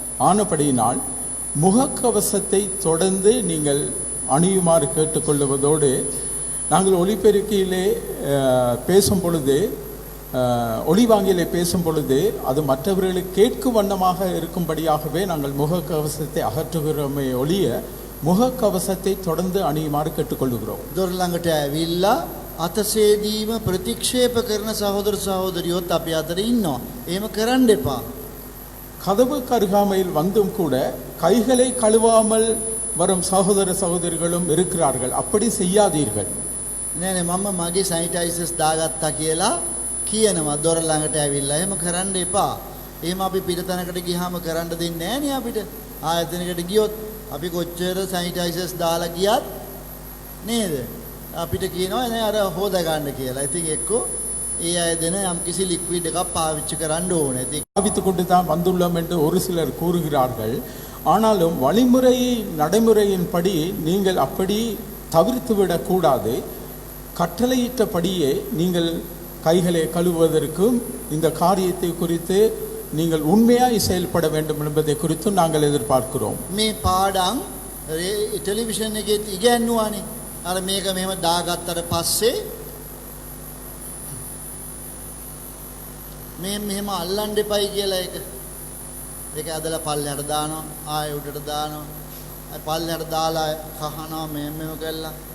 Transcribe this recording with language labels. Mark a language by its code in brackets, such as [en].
[ta] ஆனபடியினால் முகக்கவசத்தை தொடர்ந்து நீங்கள் அணியுமாறு கேட்டுக்கொள்வதோடு நாங்கள் ஒலிபெருக்கியிலே பேசும் பொழுது ஒளிவாங்கிலே பேசும் பொழுது அது மற்றவர்களுக்கு கேட்கும் வண்ணமாக இருக்கும்படியாகவே நாங்கள் முகக்கவசத்தை அகற்றுகிறோமே ஒழிய முகக்கவசத்தை தொடர்ந்து அணியுமாறு கேட்டுக்கொள்கிறோம். [si] දොර ළඟට ඇවිල්ලා අතසේදීම ප්‍රතික්ෂේප කරන සහෝදර සහෝදරියොත් අපි අතර ඉන්නවා. එහෙම කරන්න එපා. [ta] கதவு கருகாமையில் வந்தும் கூட கைகளை கழுவாமல் வரும் சகோதர சகோதரிகளும் இருக்கிறார்கள். அப்படி செய்யாதீர்கள். [si] නෑ මම මගේ සැනිටයිසර්ස් දාගත්තා කියලා කියනවා දොර ළඟට ඇවිල්ලා. එහෙම කරන්න එපා. එහෙම අපි පිටතනකට ගියාම කරන්න දෙන්නේ නෑනේ අපිට. ආයතනයකට ගියොත් අපි කොච්චර සැනිටයිසර්ස් දාලා ගියත් නේද? අපිට කියනවා නෑ අර හොද ගන්න කියලා. ඉතින් එක්කෝ ඒ අය දෙන යම්කිසි ලික්විඩ් එකක් පාවිච්චි කරන්න ඕනේ. ඉතින් [ta] பாவித்து கொண்டு தான் வந்துள்ளோம் என்று ஒரு சிலர் கூறுகிறார்கள். ஆனாலும் வழிமுறை நடைமுறையின்படி நீங்கள் அப்படி தவிர்த்து விடக்கூடாது. கட்டளையிட்டபடியே நீங்கள் கைகளை கழுவுவதற்கும் இந்த காரியத்தை குறித்து நீங்கள் உண்மையாய் செயல்பட வேண்டும் என்பதை குறித்து நாங்கள் எதிர்பார்க்கிறோம். [si] මේ පාඩම් ටෙලිවිෂන් එකේ ඉගැන්නුවානේ. අර මේක මෙහෙම දාගත්තට පස්සේ මෙහෙම අල්ලන්න එපයි කියලා ඒක ඇදලා පල්ලයට දානවා, ආයෙ උඩට දානවා, ආයෙ පල්ලයට දාලා කහනවා මෙහෙම කළා.